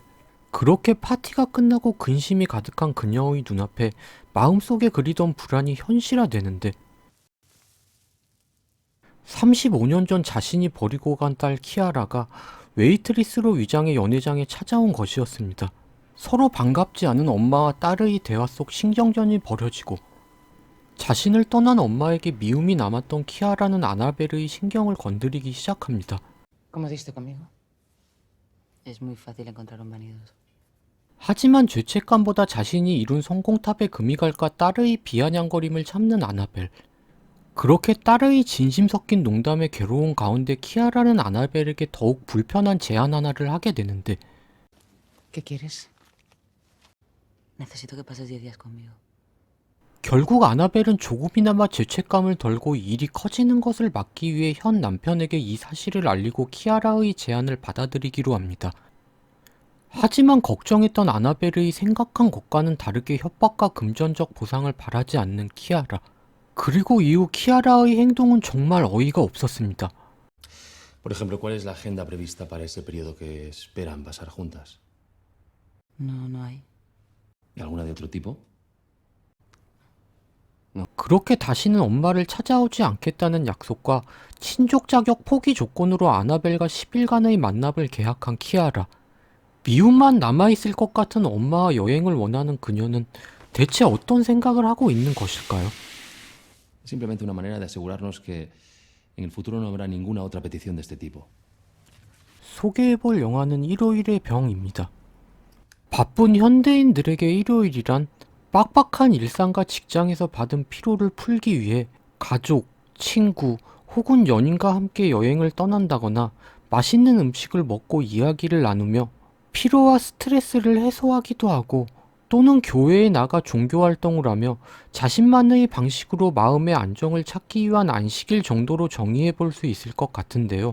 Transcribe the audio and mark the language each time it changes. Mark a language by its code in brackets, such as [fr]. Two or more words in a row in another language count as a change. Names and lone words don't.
[ko] 그렇게 파티가 끝나고 근심이 가득한 그녀의 눈앞에 마음속에 그리던 불안이 현실화되는데, 35년 전 자신이 버리고 간 딸 키아라가 웨이트리스로 위장해 연회장에 찾아온 것이었습니다. 서로 반갑지 않은 엄마와 딸의 대화 속 신경전이 벌어지고, 자신을 떠난 엄마에게 미움이 남았던 키아라는 아나벨의 신경을 건드리기 시작합니다. [es] ¿Cómo diste conmigo? Es muy fácil encontrar un vanidoso. [ko] 하지만 죄책감보다 자신이 이룬 성공탑에 금이 갈까 딸의 비아냥거림을 참는 아나벨. 그렇게 딸의 진심 섞인 농담에 괴로운 가운데 키아라는 아나벨에게 더욱 불편한 제안 하나를 하게 되는데, [es] ¿Qué quieres? Necesito que pases 10 días conmigo. [ko] 결국 아나벨은 조금이나마 죄책감을 덜고 일이 커지는 것을 막기 위해 현 남편에게 이 사실을 알리고 키아라의 제안을 받아들이기로 합니다. 하지만 걱정했던 아나벨의 생각한 것과는 다르게 협박과 금전적 보상을 바라지 않는 키아라. 그리고 이후 키아라의 행동은 정말 어이가 없었습니다. [es] Por ejemplo, ¿cuál es la agenda prevista para ese periodo que esperan pasar juntas? No hay. ¿Y alguna de otro tipo? [ko] 그렇게 다시는 엄마를 찾아오지 않겠다는 약속과 친족 자격 포기 조건으로 아나벨과 10일간의 만남을 계약한 키아라. 미움만 남아있을 것 같은 엄마와 여행을 원하는 그녀는 대체 어떤 생각을 하고 있는 것일까요? [es] Simplemente una manera de asegurarnos que en el futuro no habrá ninguna otra petición de este tipo. [ko] 소개해볼 영화는 일요일의 병입니다. 바쁜 현대인들에게 일요일이란 빡빡한 일상과 직장에서 받은 피로를 풀기 위해 가족, 친구 혹은 연인과 함께 여행을 떠난다거나 맛있는 음식을 먹고 이야기를 나누며 피로와 스트레스를 해소하기도 하고, 또는 교회에 나가 종교활동을 하며 자신만의 방식으로 마음의 안정을 찾기 위한 안식일 정도로 정의해 볼 수 있을 것 같은데요.